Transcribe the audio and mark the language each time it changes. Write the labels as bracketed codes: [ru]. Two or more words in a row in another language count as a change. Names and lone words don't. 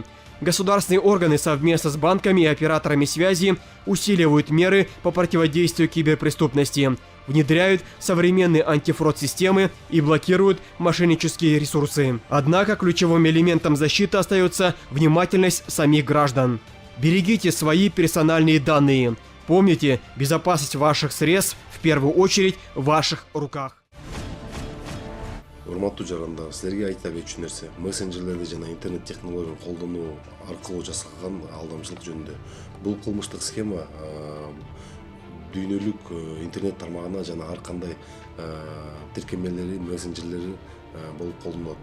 [ru] Государственные органы совместно с банками и операторами связи усиливают меры по противодействию киберпреступности, внедряют современные антифрод-системы и блокируют мошеннические ресурсы. Однако ключевым элементом защиты остается внимательность самих граждан. Берегите свои персональные данные. Помните, безопасность ваших средств в первую очередь в ваших руках. [ky] Урматтуу жарандар, силерге айта кетчү нерсе, мессенджерлерди жана интернет технологияларын колдонуу аркылуу жасалган алдамчылык жөнүндө. Бул кылмыштык схема дүйнөлүк интернет тармагына жана ар кандай тиркемелери, мессенджерлери болуп колдонулат.